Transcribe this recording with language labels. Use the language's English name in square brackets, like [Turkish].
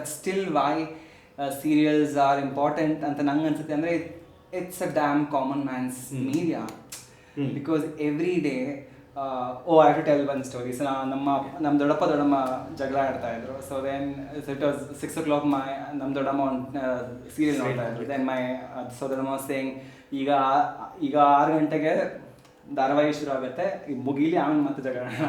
[English] but still why serials are important [Kannada] ಅಂತ ನಂಗೆ ಅನ್ಸುತ್ತೆ ಅಂದರೆ [English] It's a damn common man's media. Because every day I have to tell one story. [Kannada] So ನಮ್ಮ ದೊಡ್ಡಮ್ಮ ಜಗಳ ಆಡ್ತಾ ಇದ್ರು. [English] so then it was 6 o'clock [Kannada] ನಮ್ಮ ದೊಡ್ಡಮ್ಮ ಸೀರಿಯಲ್ ನೋಡ್ತಾ ಇದ್ರು. [English] then so [Kannada] ದೊಡ್ಡಮ್ಮ ಸೇಯಿಂಗ್ ಈಗ 6 ಗಂಟೆಗೆ ಧಾರಾವಾಹಿ ಶುರು ಆಗುತ್ತೆ, ಮುಗೀಲಿ ಆಮೇಲೆ ಮತ್ತೆ ಜಗಳ.